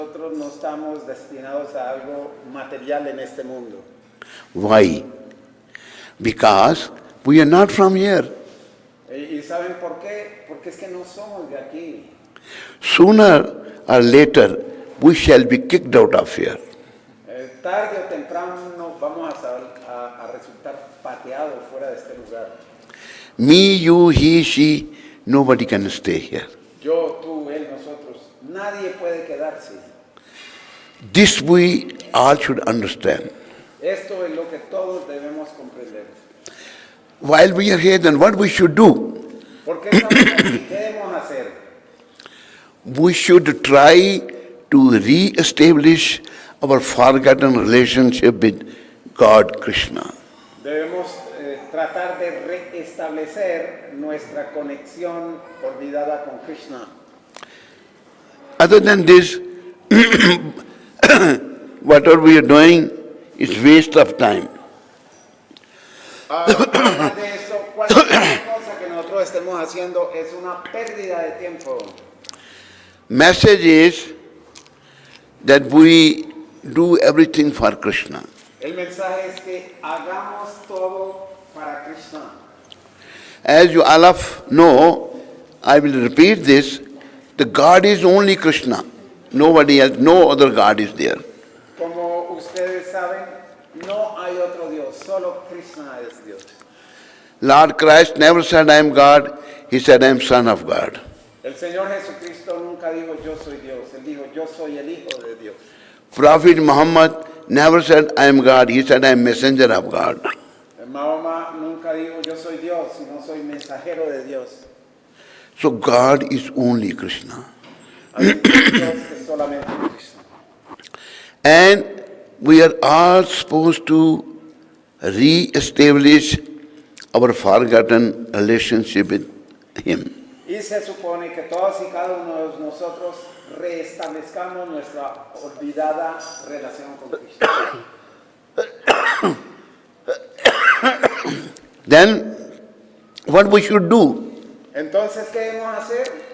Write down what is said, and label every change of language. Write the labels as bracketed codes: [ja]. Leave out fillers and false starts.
[es] nosotros no estamos destinados a algo material en este mundo. [en] Why? Because we are not from here. [es] ¿Y saben por qué? Porque es que no somos de aquí. [en] Sooner or later, we shall be kicked out of here. [es] Tarde o temprano vamos a resultar pateados fuera de este lugar. [en] Me, you, he, she, nobody can stay here. [es] Yo, tú, él, nosotros. Nadie puede quedarse. [en] This we all should understand. [es] Esto es lo que todos debemos comprender. [en] While we are here, then what we should do? [es] ¿Por qué estamos aquí? ¿Qué debemos hacer? [en] We should try to re-establish our forgotten relationship with God, Krishna. [es] Debemos tratar de restablecer nuestra conexión olvidada con Krishna. [en] Other than this, whatever we are doing is waste of time. [es] Además de eso, cualquier cosa que nosotros estemos haciendo es una pérdida de tiempo. [en] Message is that we do everything for Krishna. [es] El mensaje es que hagamos todo para Krishna. [en] As you all of know, I will repeat this, the God is only Krishna. Nobody else, no other God is there. [es] Como ustedes saben, no hay otro Dios, solo Krishna es Dios. [en] Lord Christ never said, I am God. He said, I am Son of God. [es] El Señor Jesucristo nunca dijo yo soy Dios, Él dijo yo soy el Hijo de Dios. [en] Prophet Muhammad never said, I am God. He said, I am messenger of God. [es] Mahoma nunca dijo yo soy Dios, sino soy mensajero de Dios. [en] So God is only Krishna. [es] Dios es solamente Krishna. [en] And we are all supposed to re-establish our forgotten relationship with Him. [es] Y se supone que todos y cada uno de nosotros reestablezcamos nuestra olvidada relación con Krishna. [en] Then, what we should do? [es] Entonces, ¿qué debemos hacer?